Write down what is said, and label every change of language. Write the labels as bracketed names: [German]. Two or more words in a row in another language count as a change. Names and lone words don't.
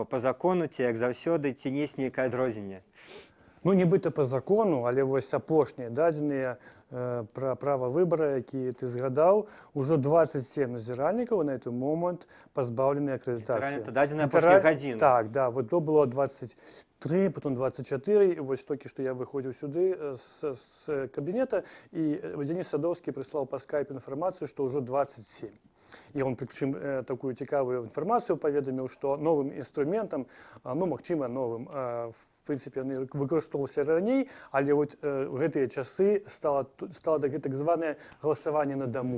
[Belarusian] Па закону ці як заўсёды, ці не нейкае адрозненне? Ну, нібыта па закону, але вось апошнія дадзеныя пра права выбара, які ты згадаў, ужо 27 назіральнікаў на гэты момант пазбаўлены акрэдытацыі. Это дадзеная апошніх гадзін. Так, да, [Russian] вот то было 23, потом 24, [Belarusian] і вось толькі што я выходзіў сюды з кабінета, і Денис Садовскі прыслаў па скайпу інфармацыю, што ўжо 27. І він, причым, такую цікавую інфармацію паведаміў, што новым інструментам, ну, магчыма, новым, в прынцыпе, яны выкарыстоўваліся раней, але вот в гэтыя часы стало так званае галасаванне на дому.